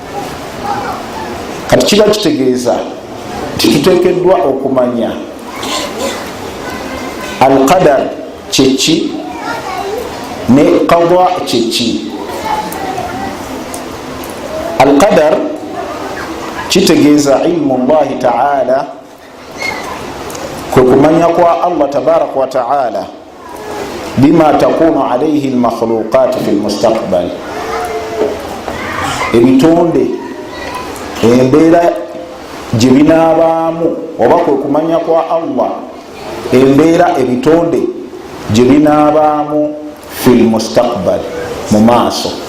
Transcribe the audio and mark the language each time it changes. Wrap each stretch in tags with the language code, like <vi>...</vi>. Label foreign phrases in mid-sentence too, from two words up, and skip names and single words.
<lg>Kati kiba kitegeeza tituteekeddwa okumanya al-qadar kyeki ne qada kyeki.</lg> <ar>Al-qadar kitegeeza علم الله تعالى,</ar> <lg>kwe kumanya kwa</lg> <ar>Allah تبارك وتعالى بما تكون عليه المخلوقات في المستقبل,</ar> <lg>ebitonde embeera gye binaabaamu, oba kwe kumanya kwa Allah embeera ebitonde gye binaabaamu</lg> <ar>في المستقبل,</ar> <lg>mu maaso.</lg>